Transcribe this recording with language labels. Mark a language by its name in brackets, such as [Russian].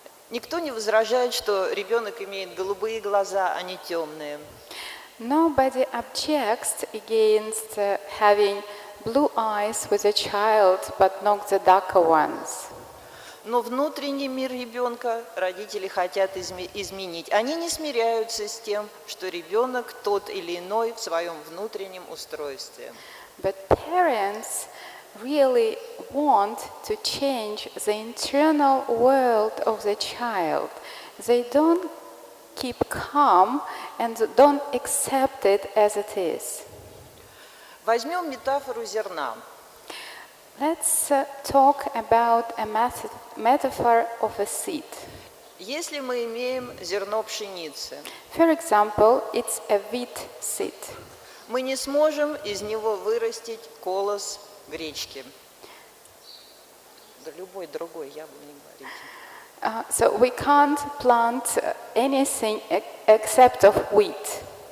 [Russian] Никто не возражает, что ребенок имеет голубые глаза, а не темные. [English] Nobody objects against having blue eyes with a child, but not the darker ones. [Russian] Но внутренний мир ребенка родители хотят изменить. Они не смиряются с тем, что ребенок тот или иной в своем внутреннем устройстве. [English] But parents really want to change the internal world of the child. They don't keep calm and don't accept it as it is. [Russian] Возьмем метафору зерна. [English] Let's talk about a metaphor of a seed. [Russian] Если мы имеем зерно пшеницы, [English] For example, it's a wheat seed. [Russian] мы не сможем из него вырастить колос гречки. Да любой другой, я бы не говорите. [English] So we can't plant anything except of wheat.